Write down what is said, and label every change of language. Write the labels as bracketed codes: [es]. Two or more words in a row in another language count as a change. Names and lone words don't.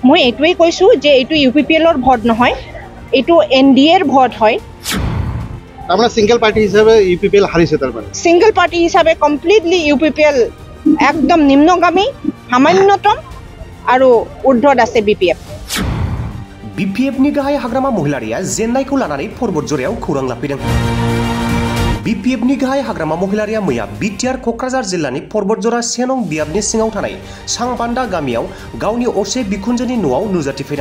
[as] মই এইটোৱেই কৈছোঁ যে এইটো UPPLৰ ভোট নহয়, এইটো NDAৰ ভোট হয়। [bn] আমরা [en] single party [bn] হিসাবে UPPL হারিয়েছে তার মানে [en] single party [as] হিসাবে কমপ্লিটলি UPPL একদম নিম্নগামী, সামান্যতম আৰু ঊৰ্ধ্বত আছে BPF। [brx] BPFनि गाहाय हाग्रामा महिलारिया जेन्नायखौ लानानै पर्बत जरायाव खौरां लाफैदों। BPFनि गाहाय हाग्रामा महिलारिया मैया बिटिआर क'क्राझार जिल्लानि पर्बतजरा 1 नं बियाबनि सिङाव थानाय सांबान्दा गामियाव गावनि असे बिखुनजोनि न'आव नुजाथिफैदों।